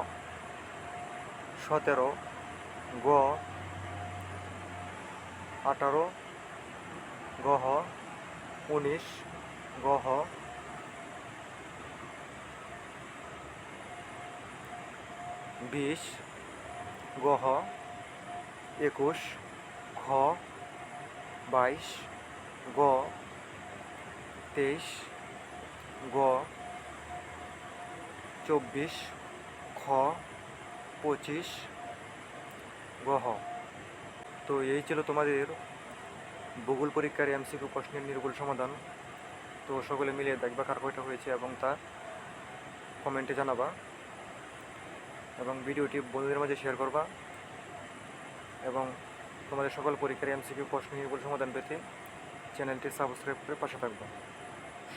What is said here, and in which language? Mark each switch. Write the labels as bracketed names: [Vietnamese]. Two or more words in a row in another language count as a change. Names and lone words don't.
[Bangla] 17, গ 18, গহ 19, গহ 20, গহ 21, খ 22, গ 23, গ 24, খ 25, গহ। তো এই ছিল তোমাদের ভূগোল পরীক্ষার এমসিকিউ প্রশ্নের নির্ভুল সমাধান। তো সকলে মিলে দেখবা কার কয়টা হয়েছে এবং তা কমেন্টে জানাবা, এবং ভিডিওটি বন্ধুদের মাঝে শেয়ার করবা, এবং তোমাদের সকল পরীক্ষার এমসিকিউ প্রশ্নের নির্ভুল সমাধান পেতে চ্যানেলটি সাবস্ক্রাইব করে পাশে থাকবা।